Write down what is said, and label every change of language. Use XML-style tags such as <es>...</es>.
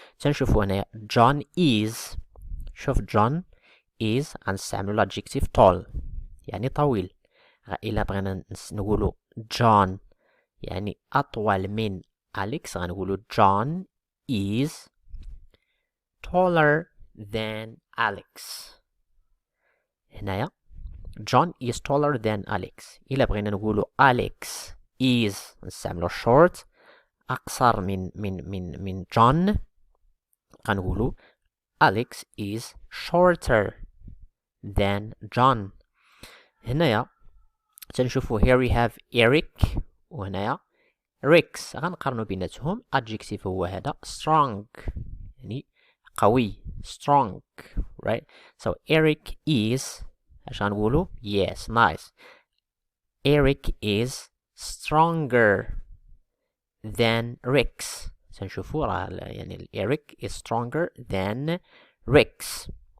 <ar>تنشوفوا هنا John is. شوف John is غنستعملوا الادجكتيف tall يعني طويل. إلا بغينا نقولوا John يعني أطول من Alex غنقولوا</ar> <en>John is taller than Alex. هنايا John is taller than Alex.</en> <ar>إلا بغينا نقولوا</ar> <en>Alex is</en> <ar>نستعملوا</ar> <en>short</en> <ar>أقصر من</ar> <en>John</en> <ar>غنقولوا</ar> <en>Alex is shorter than John.</en> <ar>هنايا تنشوفوا</ar> <en>here we have</en> <ar>Eric وهنايا Rex. غنقارنوا بيناتهم.</ar> <en>adjective</en> <ar>هو هذا</ar> <en>strong</en> <ar>يعني قوي</ar> <en>strong, right? so Eric is</en> <ar>اش غنقولوا</ar> <en>yes nice Eric is stronger than Rex.</en> <ar>سنشوفوا راه يعني</ar> <en>Eric is stronger than Rex.</en>